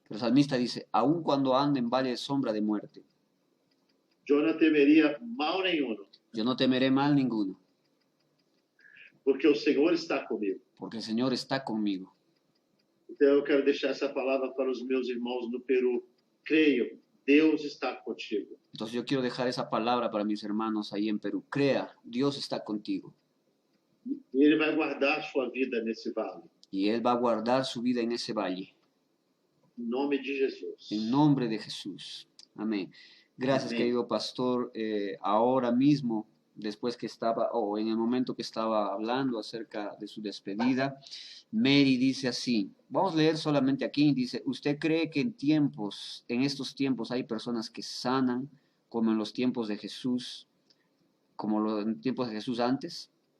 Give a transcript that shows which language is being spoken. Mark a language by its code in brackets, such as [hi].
[es] pero el salmista dice, aun cuando ande en valle de sombra de muerte, [pt] eu não temeria mal nenhum, [es] yo no temeré mal ninguno, [pt] porque o Senhor está comigo. [es] porque el Señor está conmigo. [pt] Então eu quero deixar essa palavra para os meus irmãos no Peru. Creiam, Deus está contigo. [es] Entonces yo quiero dejar esa palabra para mis hermanos ahí en Perú. Crea, Dios está contigo. [pt] E Ele vai guardar sua vida nesse vale. [es] Y Él va a guardar su vida en ese valle. [pt] Em nome de Jesus. [es] En nombre de Jesús. Amén. Gracias, Amén. querido pastor. Ahora mismo, después que estaba, o en el momento que estaba hablando acerca de su despedida, Mary dice así, vamos a leer solamente aquí, dice, ¿usted cree que en estos tiempos hay personas que sanan como en los tiempos de Jesús, como en los tiempos de Jesús antes?